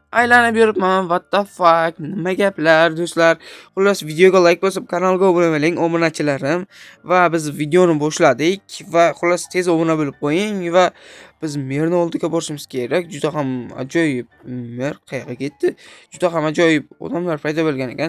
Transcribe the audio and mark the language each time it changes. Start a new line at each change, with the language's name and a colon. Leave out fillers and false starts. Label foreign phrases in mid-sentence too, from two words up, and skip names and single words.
Uzbek: Aylanib yuribman.
English: What the fuck?
Uzbek: Nima gaplar, do'stlar? Xullas, videoga like bosib, kanalga obuna bo'ling, obunachilarim. Va biz videoni boshladik va xullas tez obuna bo'lib qo'ying va biz merni oldiga borishimiz kerak. Juda ham ajoyib. Mer qayerga ketdi? Juda ham ajoyib odamlar paydo bo'lgan ekan.